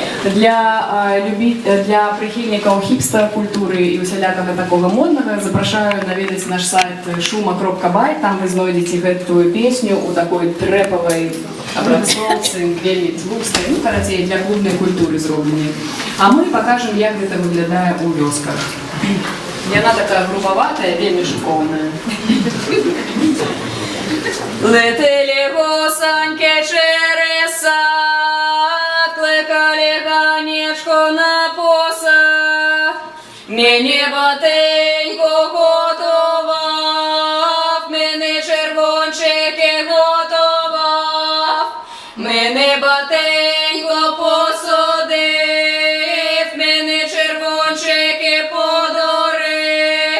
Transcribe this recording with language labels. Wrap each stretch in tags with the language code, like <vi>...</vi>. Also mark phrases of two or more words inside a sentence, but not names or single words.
<be>Для прыхільнікаў хіпстер-культуры і усялякага такога моднага запрашаю наведаць наш сайт shuma.by, там вы знойдзеце гэтую песню у такой трэпавай абрацоўцы, вельмі тлустай, ну, карацей, для клубнай культуры зробленай. А мы пакажам, як гэта выглядае ў вёсках. Яна такая грубаватая, вельмі шыкоўная.</be> <uk>Летели гусаньки через сад, кликали ганечку на посад. Мені батенько готував, мені червончики готував, мені батенько посадив, мені червончики подарив.</uk>